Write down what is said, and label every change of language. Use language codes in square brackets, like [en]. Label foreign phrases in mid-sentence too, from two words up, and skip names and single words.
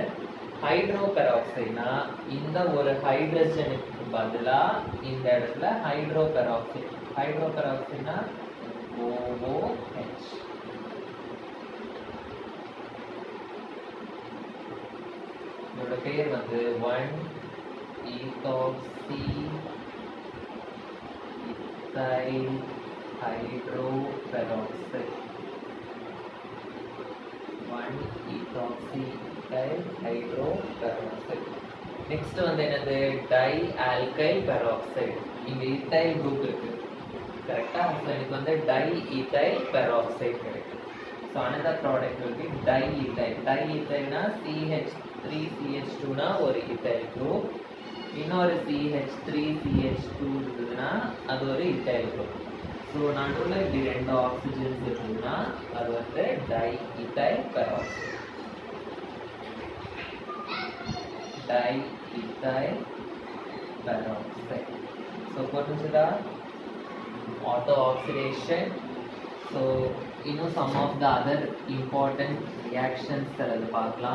[en] hydro peroxideனா [ta] இந்த ஒரு ஹைட்ரஜனுக்கு பதிலாக இந்த இடத்துல [en] hydro peroxide. hydro peroxideனா [ta] OOH. இதோட பேர் வந்து [en] 1-ethoxy ethyl hydroperoxide. 1-ethoxy ethyl hydroperoxide. [ta] நெக்ஸ்ட் வந்து என்னது [en] dialkyl peroxide. [ta] இங்க [en] ethyl group [ta] இருக்கு கரெக்டா. ஸோ எனக்கு வந்து [en] diethyl peroxide [ta] கிடைக்கும். [en] ஸோ another product will be diethyl. [ta] Diethylனா CH3CH2னா ஒரு [en] ethyl group, [ta] இன்னொரு CH3CH2 இருந்ததுன்னா அது ஒரு [en] ethyl group. [ta] ஸோ நடுவில் இப்படி 2 ஆக்சிஜன்ஸ் இருந்ததுன்னா அது வந்து [en] diethyl peroxide. Diethyl peroxide. So புரிஞ்சுதா? Auto oxidation. So some of the other important reactions பார்க்கலாம்.